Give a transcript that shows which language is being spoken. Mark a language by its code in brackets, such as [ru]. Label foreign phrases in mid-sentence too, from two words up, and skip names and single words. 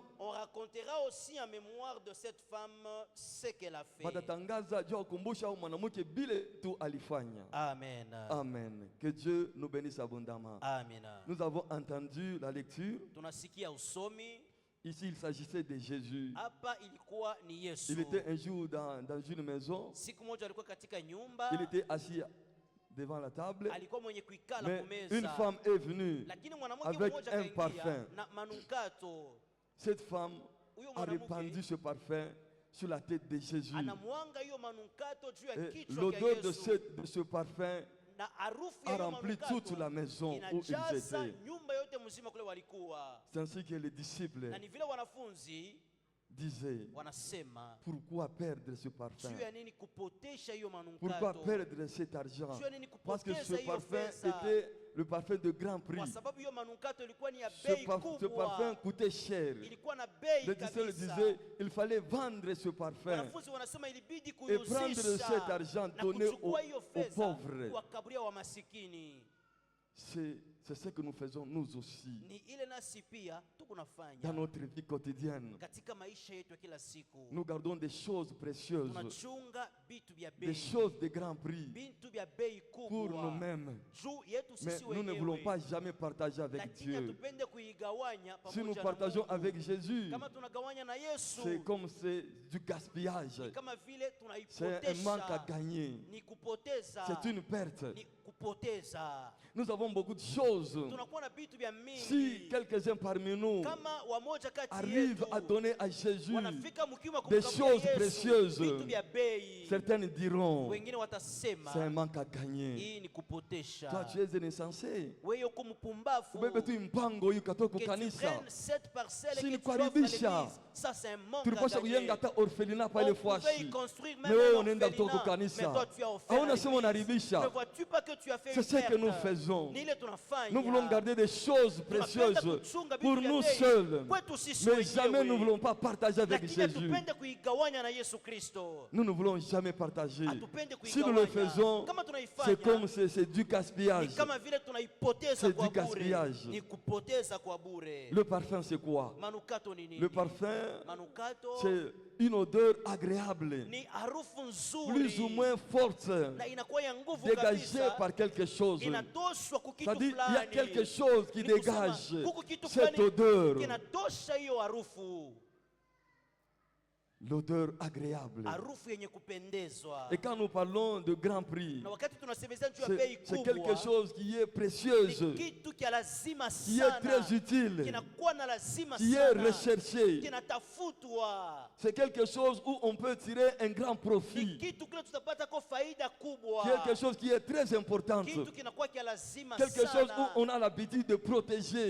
[fr] on racontera aussi en mémoire de cette femme ce qu'elle a fait. [sw] watatangaza juu ya kukumbusha au mwanamke bile tu alifanya. [fr] Amen. [sw] Amen. [fr] Que Dieu nous bénisse abondamment. Amen. Nous avons entendu la lecture. [sw] Tunasikia usomi. [fr] Ici, il s'agissait de Jésus. [sw] Hapa ilikuwa ni Yesu. [fr] Il était un jour dans une maison. [sw] Siku moja alikuwa katika nyumba. [fr] Il était assis devant la table. [sw] Alikuwa mwenye kuikala [fr] Mais [sw] kumeza. [fr] une femme est venue [sw] Lakini mwanamke [fr] avec [sw] mmoja [fr] un [sw] kaingia [fr] parfum. [sw] na manukato. [fr] Cette femme [sw] Huyo [fr] a [sw] mwanamke [fr] répandu ce parfum sur la tête de Jésus. [sw] anamwanga hiyo manukato juu ya [fr] Et [sw] kichwa cha [fr] l'odeur de [sw] Yesu. [fr] ce parfum [sw] Na harufu [fr] a [sw] ya hiyo [fr] rempli [sw] manukato [fr] toute la maison où ils [sw] inajaza [fr] étaient. [sw] nyumba yote mzima kule walikuwa. [fr] C'est ainsi que les disciples [sw] Na ni vile wanafunzi [fr] disaient, [sw] wanasema, [fr] pourquoi perdre ce parfum? [sw] juu ya nini kupotesha hiyo [fr] Pourquoi [sw] manukato? [fr] perdre cet argent? [sw] Juu ya nini [fr] Parce que ce [sw] kupoteza hiyo [fr] parfum [sw] pesa? [fr] était le parfum de grand prix. [sw] Kwa sababu hiyo manukato ilikuwa ni ya [fr] Ce [sw] bei [fr] parfum [sw] kubwa. [fr] coûtait cher. [sw] Ilikuwa na bei [fr] Les disciples [sw] kabisa. [fr] disaient, il fallait vendre ce parfum [sw] Wanafunzi wanasema ilibidi [fr] et prendre cet [sw] kuiuzisha [fr] argent [sw] na [fr] donné [sw] kuchukua hiyo [fr] aux [sw] fedha [fr] pauvres. [sw] kuwakaburia wa masikini. [fr] C'est ce que nous faisons nous aussi [sw] Ni ile nasi pia [fr] dans [sw] tukunafanya [fr] notre vie quotidienne. [sw] katika maisha yetu ya kila siku. [fr] Nous gardons des choses précieuses, [sw] Tunachunga vitu vya [fr] des [sw] bei, [fr] choses de grand prix [sw] vitu vya bei [fr] pour [sw] kubwa [fr] nous-mêmes. [sw] juu yetu [fr] Mais [sw] sisi [fr] nous ne voulons [sw] wenyewe, [fr] pas jamais partager avec [sw] lakini [fr] Dieu. [sw] hatupende kuigawanya [fr] Si nous [sw] pamoja na [fr] partageons [sw] Mungu. [fr] avec Jésus, [sw] Kama tunagawanya na Yesu, [fr] c'est comme c'est du gaspillage. [sw] ni kama vile [fr] C'est un manque à [sw] tunaipotesha, [fr] gagner. [sw] ni kupoteza, [fr] C'est une perte. [sw] ni kupoteza. [fr] Nous avons beaucoup de choses. [sw] Tunakuwa na vitu vya [fr] Si [sw] mingi. [fr] quelques-uns parmi nous [sw] Kama wamoja kati [fr] arrivent [sw] yetu [fr] à donner à Jésus, [sw] wanafika mkiwa [fr] des [sw] kumkaburia [fr] choses [sw] Yesu, [fr] précieuses, [sw] vitu vya bei, [fr] certains diront, [sw] wengine watasema [fr] c'est un manque à gagner. [sw] hii ni kupotesha. [fr] Toi, tu es un insensé. [sw] Wewe uko mpumbavu. Ubebe tu mpango hiyo katoka [fr] Que tu [sw] kanisa. [fr] prennes cette parcelle [sw] Si [fr] et que [sw] ni [fr] tu l'offres à [sw] kuharibisha. [fr] l'église, ça c'est un manque à [sw] Tulipaswa [fr] gagner. [sw] kujenga hata orphelinat pale [fr] On pouvait y [sw] Fwashi. [fr] construire [sw] Mais [fr] même [sw] wewe [fr] un [sw] unaenda kutoka [fr] orphelinat, [sw] kanisa. [fr] mais toi tu as offert à [sw] Hauna sema [fr] l'église. [sw] unaharibisha. [fr] Ne vois-tu pas que tu as fait C'est une ce que perte? nous faisons. [sw] Ni ile tunafanya. [fr] Nous voulons garder des choses précieuses pour nous seuls. Mais jamais nous ne voulons pas partager avec [sw] Lakini [fr] Jésus. [sw] hatupende kuigawanya na Yesu Kristo. [fr] Nous ne voulons jamais partager. [sw] Hatupende [fr] Si nous le [sw] kuigawanya. [fr] faisons, [sw] Kama tunaifanya, [fr] c'est comme c'est du [sw] ni [fr] gaspillage. [sw] kama vile tunaipoteza [fr] C'est [sw] kwa [fr] du [sw] bure. [fr] gaspillage. [sw] Ni kupoteza kwa bure. [fr] Le parfum, c'est quoi? [sw] Manukato ni nini? [fr] Le parfum, [sw] Manukato [fr] c'est une odeur agréable, [sw] ni harufu nzuri [fr] plus ou moins forte, [sw] na inakuwa ya nguvu [fr] dégagée [sw] kabisa, [fr] par quelque chose. [sw] inatoshwa kukitu [fr] C'est-à-dire, il y a [sw] fulani. [fr] quelque chose qui [sw] Ni kusema, [fr] dégage [sw] kuku kitu [fr] cette [sw] fulani [fr] odeur. [sw] kinatosha hiyo harufu. [fr] l'odeur agréable. [sw] harufu yenye kupendezwa. [fr] Et quand nous parlons de grand prix, [sw] Na wakati tunasemezea juu ya bei [fr] c'est quelque [sw] kubwa, [fr] chose qui est précieuse, [sw] ni kitu kia lazima [fr] qui est [sw] sana, [fr] très utile, [sw] kinakuwa na lazima [fr] qui est [sw] sana, [fr] recherché. [sw] kinatafutwa. [fr] C'est quelque chose où on peut tirer un grand [sw] Ni [fr] profit. [sw] kitu kile tutapata kwa faida kubwa, [fr] Quelque chose qui est très important. [sw] kitu kinakuwa kia lazima [fr] Quelque chose où [sw] sana, [fr] on a l'habitude de protéger,